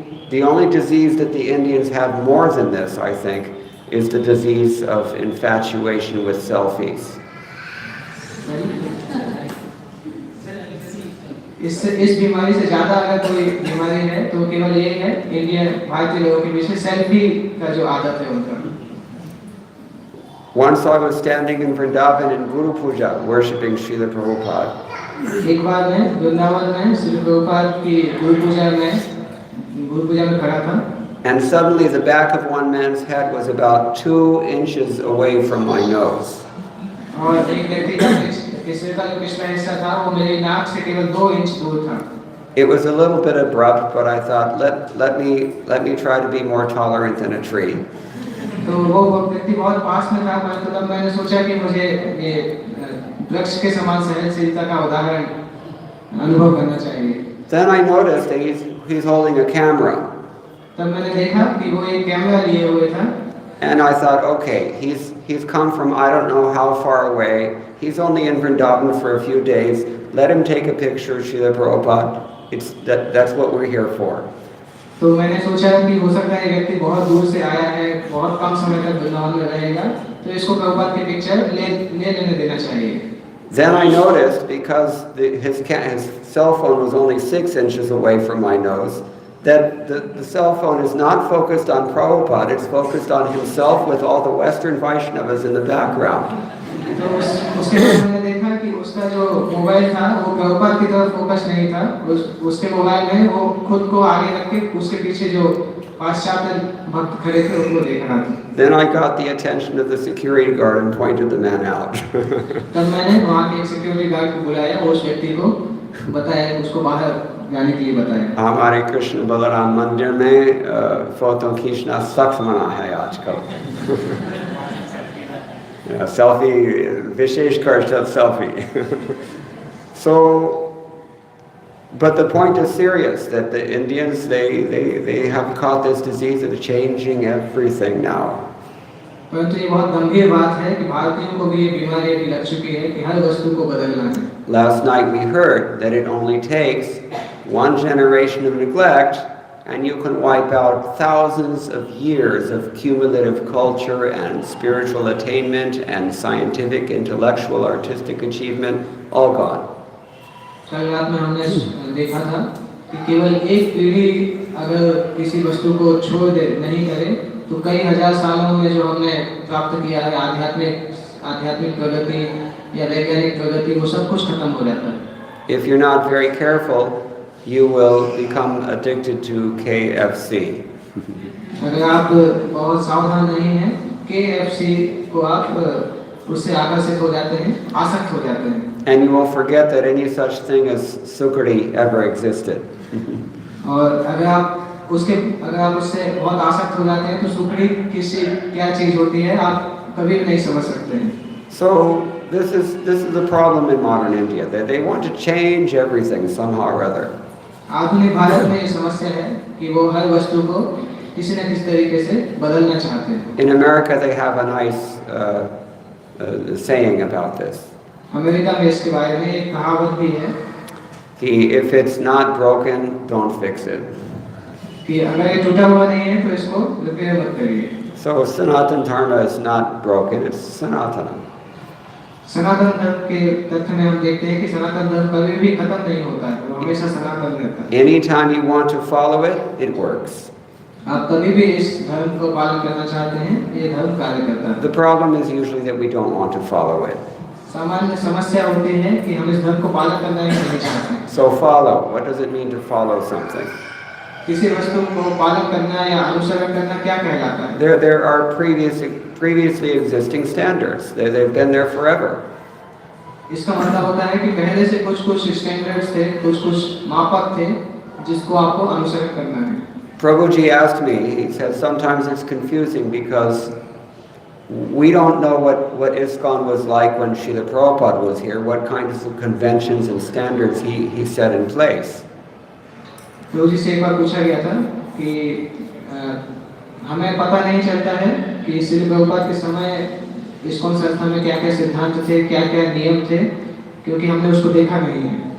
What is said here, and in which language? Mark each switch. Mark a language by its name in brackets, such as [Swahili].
[English] The only disease that the Indians have more than this, I think, is the disease of infatuation with selfies. [Hindi] इस बीमारी से ज्यादा अगर कोई बीमारी है तो केवल ये है इंडियन भारतीय लोगों के बीच में सेल्फी का जो आदत है उनका। [English] Once I was standing in Vrindavan in Guru Puja worshipping Srila Prabhupada. [Hindi] एक बार मैं वृंदावन में श्री प्रभुपाद की गुरु पूजा में खड़ा था। [English] And suddenly the back of one man's head was about 2 inches away from my nose. [Hindi] और एक व्यक्ति का सिर का जो पिछला हिस्सा था वो मेरी नाक से केवल 2 इंच दूर था। [English] It was a little bit abrupt, but I thought, let me try to be more tolerant than a tree. [Hindi] तो वो व्यक्ति बहुत पास में था, परंतु तब मैंने सोचा कि मुझे ये वृक्ष के समान सहनशीलता का उदाहरण अनुभव करना चाहिए। [English] Then I noticed that he's holding a camera. [Hindi] तब मैंने देखा कि वो एक कैमरा लिए हुए था। [English] And I thought, okay, he's come from I don't know how far away. He's only in Vrindavan for a few days. Let him take a picture of Srila Prabhupada. That's what we're here for. [Hindi] तो मैंने सोचा कि हो सकता है ये व्यक्ति बहुत दूर से आया है, बहुत कम समय तक वृंदावन में रहेगा, तो इसको प्रभुपाद की पिक्चर लेने देना चाहिए। [English] Then I noticed, because his cell phone was only 6 inches away from my nose, that the cell phone is not focused on Prabhupada, it's focused on himself with all the Western Vaishnavas in the background. [Hindi] तो उसके बाद मैंने देखा कि उसका जो mobile था वो प्रभुपाद की तरफ फोकस नहीं था, उसके मोबाइल में वो खुद को आगे रख के उसके पीछे जो पाश्चात्य भक्त खड़े थे उनको देख रहा था। [English] Then I got the attention of the security guard and pointed the man out. [Hindi] तब मैंने वहाँ के एक सिक्योरिटी गार्ड को बुलाया, उस व्यक्ति को बताया, उसको बाहर जाने के लिए बताया। हमारे कृष्ण बलराम मंदिर में फोटो खींचना सख्त मना है आजकल। Selfie, Vishesh Karshab selfie. [English] So, but the point is serious, that the Indians, they have caught this disease that is changing everything now. [Hindi] परंतु ये बहुत गंभीर बात है कि भारतीयों को भी ये बीमारी अभी लग चुकी है कि हर वस्तु को बदलना है। [English] Last night we heard that it only takes one generation of neglect and you can wipe out thousands of years of cumulative culture and spiritual attainment and scientific, intellectual, artistic achievement, all gone. [Hindi] कल रात में हमने देखा था कि केवल एक पीढ़ी अगर किसी वस्तु को छोड़ दे, नहीं करे, तो कई हजार सालों में जो हमने प्राप्त किया है आध्यात्मिक प्रगति या वैज्ञानिक प्रगति, वो सब कुछ खत्म हो जाता है। [English] If you're not very careful, you will become addicted to KFC. [Hindi] अगर आप बहुत सावधान नहीं हैं, KFC को आप उससे आकर्षित हो जाते हैं, आसक्त हो जाते हैं। [English] And you will forget that any such thing as sukriti ever existed. [Hindi] और अगर आप उससे बहुत आसक्त हो जाते हैं, तो सुकड़ी क्या चीज होती है आप कभी भी नहीं समझ सकते हैं। [English] So this is the problem in modern India, that they want to change everything somehow or other. [Hindi] आधुनिक भारत में ये समस्या है कि वो हर वस्तु को किसी न किसी तरीके से बदलना चाहते हैं। [English] In America they have a nice saying about this. [Hindi] America में इसके बारे में एक कहावत भी है [English] कि if it's not broken, don't fix it. [Hindi] कि अगर ये टूटा हुआ नहीं है तो इसको रिपेयर मत करिए। [English] So Sanatana Dharma is not broken, it's Sanatana. [Hindi] सनातन धर्म के तथ्य में हम देखते हैं कि सनातन धर्म कभी भी खत्म नहीं होता है, वो हमेशा सनातन रहता है। [English] Anytime you want to follow it, it works. [Hindi] आप कभी भी इस धर्म को पालन करना चाहते हैं, ये धर्म कार्य करता है। [English] The problem is usually that we don't want to follow it. [Hindi] सामान्य समस्या होती है कि हम इस धर्म को पालन करना ही नहीं चाहते। [English] So follow. What does it mean to follow something? [Hindi] किसी वस्तु को पालन करना या अनुसरण करना क्या कहलाता है? [English] There are previously existing standards. They've been there forever. [Hindi] इसका मतलब होता है कि पहले से कुछ स्टैंडर्ड्स थे, कुछ मापक थे जिसको आपको अनुसरण करना है। [English] Prabhuji asked me, he said sometimes it's confusing because we don't know what ISKCON was like when Srila Prabhupada was here, what kinds of conventions and standards he set in place. [Hindi] प्रभुजी से एक बार पूछा गया था कि हमें पता नहीं चलता है कि श्री प्रभुपाद के समय ISKCON संस्था में क्या-क्या सिद्धांत थे, क्या-क्या नियम थे, क्योंकि हमने उसको देखा नहीं है।